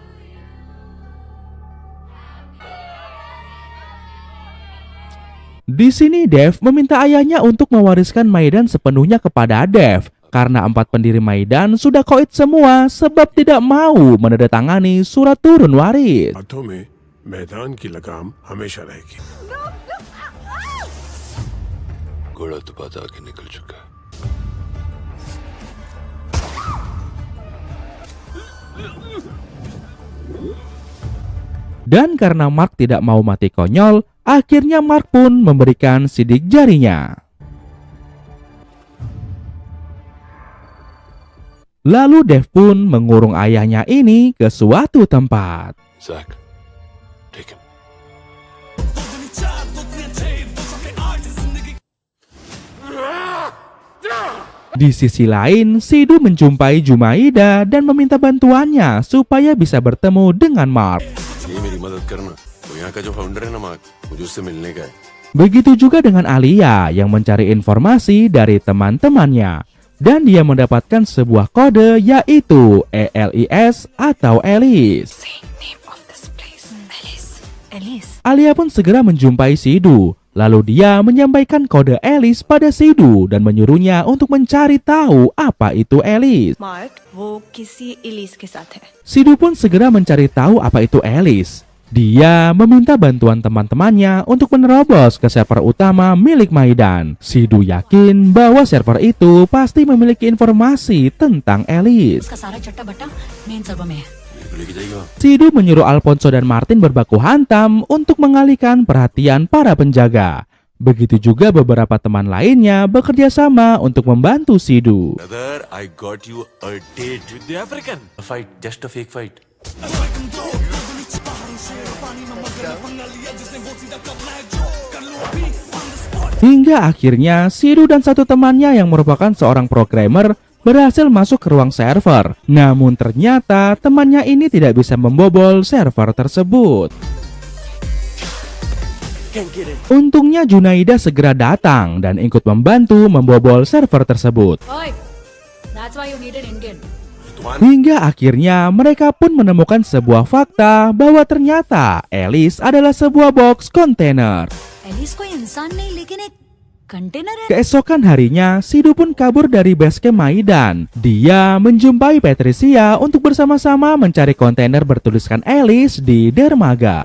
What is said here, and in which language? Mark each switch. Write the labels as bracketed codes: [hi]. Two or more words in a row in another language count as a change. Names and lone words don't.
[id] Di sini Dev meminta ayahnya untuk mewariskan Maidan sepenuhnya kepada Dev karena 4 pendiri Maidan sudah koit semua sebab tidak mau menandatangani surat turun waris. [hi] हाथों में मैदान की लगाम हमेशा रहेगी। घोड़ा तो बात आगे निकल चुका है। [id] Dan karena Mark tidak mau mati konyol, akhirnya Mark pun memberikan sidik jarinya. Lalu Dev pun mengurung ayahnya ini ke suatu tempat. [en] Zack, take him. [id] Di sisi lain, Sidhu menjumpai Jumaida dan meminta bantuannya supaya bisa bertemu dengan Mark. [hi] ये मेरी मदद करना। वो यहाँ का जो फाउंडर है ना मार्क, मुझे उससे मिलने का है। [id] Begitu juga dengan Alia yang mencari informasi dari teman-temannya. Dan dia mendapatkan sebuah kode yaitu ELIS atau Elis. Alia pun segera menjumpai Sidhu. Lalu dia menyampaikan kode Elis pada Sidhu dan menyuruhnya untuk mencari tahu apa itu Elis. [hi] मार्क वो किसी इलीस के साथ है। [id] Sidhu pun segera mencari tahu apa itu Elis. Dia meminta bantuan teman-temannya untuk menerobos ke server utama milik Maidan. Sidu yakin bahwa server itu pasti memiliki informasi tentang Alice. [hi] इसका सारा चट्टा बट्टा [en] main server [hi] में है। मेरे को लेके जाएगी वहाँ। [id] Sidu menyuruh Alfonso dan Martin berbaku hantam untuk mengalihkan perhatian para penjaga. Begitu juga beberapa teman lainnya bekerja sama untuk membantu Sidu. [en] Brother, I got you a date with the African. A fight, just a fake fight. [id] Hingga akhirnya Sidu dan satu temannya yang merupakan seorang programmer berhasil masuk ke ruang server. Namun ternyata temannya ini tidak bisa membobol server tersebut. Untungnya Junaida segera datang dan ikut membantu membobol server tersebut. [en] ओए, that's why you need an Indian. [id] Hingga akhirnya mereka pun menemukan sebuah fakta bahwa ternyata Alice adalah sebuah box kontainer. [hi] एलिस कोई इंसान नहीं लेकिन एक कंटेनर है। [id] Keesokan harinya, Sidu pun kabur dari basecamp Maidan. Dia menjumpai Patricia untuk bersama-sama mencari kontainer bertuliskan Alice di dermaga.